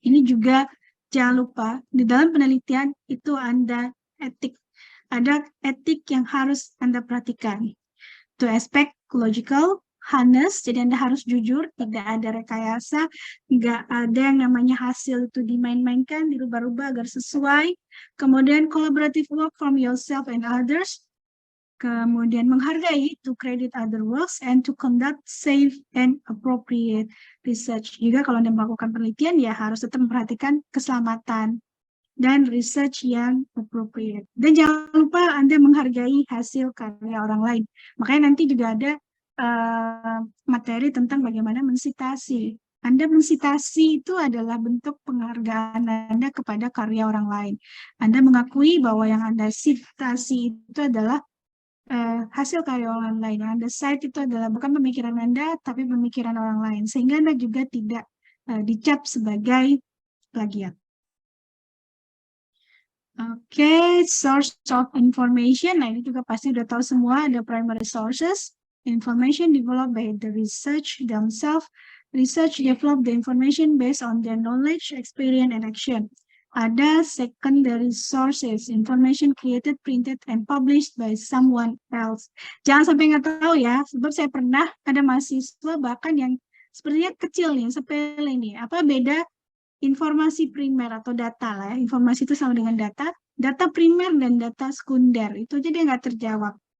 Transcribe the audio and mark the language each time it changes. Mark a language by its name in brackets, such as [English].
[Indonesian] Ini juga jangan lupa di dalam penelitian itu ada etik yang harus Anda perhatikan. [English] To aspect logical, honest, [Indonesian] jadi Anda harus jujur, tidak ada rekayasa, nggak ada yang namanya hasil itu dimain-mainkan, dirubah-rubah agar sesuai. [English] Kemudian collaborative work from yourself and others. [Indonesian] Kemudian menghargai, [English] to credit other works, and to conduct safe and appropriate research. [Indonesian] Juga kalau Anda melakukan penelitian, ya harus tetap memperhatikan keselamatan dan research yang appropriate. Dan jangan lupa Anda menghargai hasil karya orang lain. Makanya nanti juga ada materi tentang bagaimana mensitasi. Anda mensitasi itu adalah bentuk penghargaan Anda kepada karya orang lain. Anda mengakui bahwa yang Anda sitasi itu adalah hasil karya orang lain. Yang Anda cite itu adalah bukan pemikiran Anda, tapi pemikiran orang lain. Sehingga Anda juga tidak dicap sebagai plagiat. Oke, source of information. Nah, ini juga pasti udah tahu semua. [English] Ada primary sources, information developed by the research themselves. Research develop the information based on their knowledge, experience, and action. Ada secondary sources, information created, printed, and published by someone else. [Indonesian] Jangan sampai nggak tahu ya, sebab saya pernah ada mahasiswa bahkan yang sepertinya kecil nih, sepele nih. Apa beda informasi primer atau data lah ya, informasi itu sama dengan data primer dan data sekunder, itu aja dia nggak terjawab.